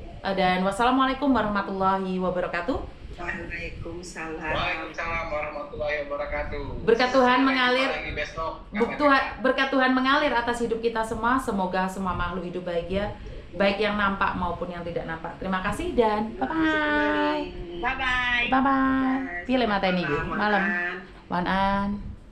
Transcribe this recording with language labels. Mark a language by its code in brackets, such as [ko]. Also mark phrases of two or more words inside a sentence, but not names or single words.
[ar] Dan والسلام عليكم ورحمة الله وبركاته. Waalaikumsalam. وعليكم السلام ورحمة الله وبركاته. [id] Berkat Tuhan mengalir. Lagi besok. Berkat Tuhan mengalir atas hidup kita semua. Semoga semua makhluk hidup bahagia, baik yang nampak maupun yang tidak nampak. Terima kasih dan [en] bye bye. Bye bye. Bye bye. [id] Pilih mata ini malam. [zh] 晚安.